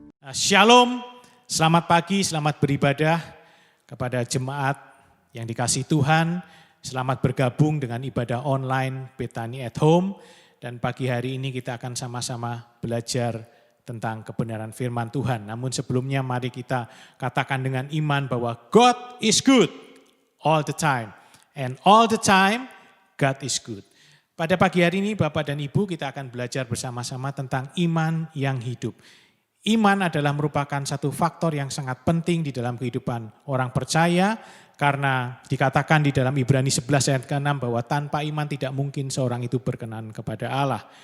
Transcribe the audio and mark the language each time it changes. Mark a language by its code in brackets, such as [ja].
[id] Shalom, selamat pagi, selamat beribadah kepada jemaat yang dikasihi Tuhan. Selamat bergabung dengan ibadah online Bethany at Home. Dan pagi hari ini kita akan sama-sama belajar tentang kebenaran firman Tuhan. Namun sebelumnya mari kita katakan dengan iman bahwa [en] God is good all the time. And all the time God is good. [id] Pada pagi hari ini Bapak dan Ibu kita akan belajar bersama-sama tentang iman yang hidup. Iman adalah merupakan satu faktor yang sangat penting di dalam kehidupan orang percaya. Karena dikatakan di dalam Ibrani 11 ayat ke-6 bahwa tanpa iman tidak mungkin seorang itu berkenan kepada Allah.